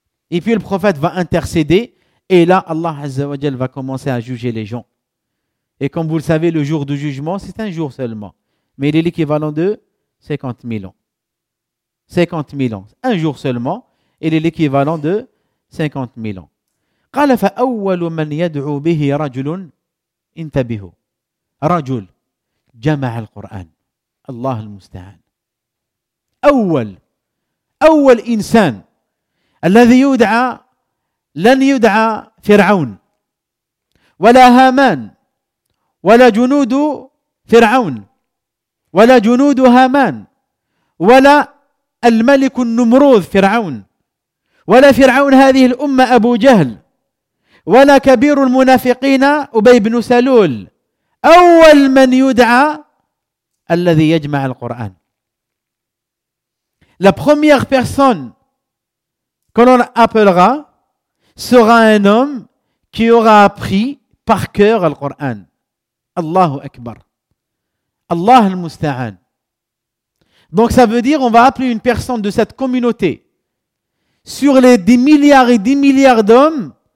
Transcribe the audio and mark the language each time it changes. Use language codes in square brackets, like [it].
[fr] Et puis le prophète va intercéder et là, Allah azza wa jal va commencer à juger les gens. Et comme vous le savez, le jour du jugement, c'est un jour seulement, mais il est l'équivalent de 50 000 ans. 50 000 ans, un jour seulement, il est l'équivalent de 50 000 ans. [ar] « قَالَ فَأَوَّلُ مَنْ يَدْعُو بِهِ رَجُلٌ » انتبهوا رجل جمع القرآن الله المستعان أول إنسان الذي يدعى لن يدعى فرعون ولا هامان ولا جنود فرعون ولا جنود هامان ولا الملك النمرود فرعون ولا فرعون هذه الأمة أبو جهل ولا كبير المنافقين أبي بن سلول أول من يدعى الذي يجمع القرآن. [fr] La première personne que l'on appellera sera un homme qui aura appris par cœur le Coran. Allahu Akbar. Allah al-Musta'an. Donc ça veut dire on va appeler une personne de cette communauté sur les 10 milliards et 10 milliards d'hommes.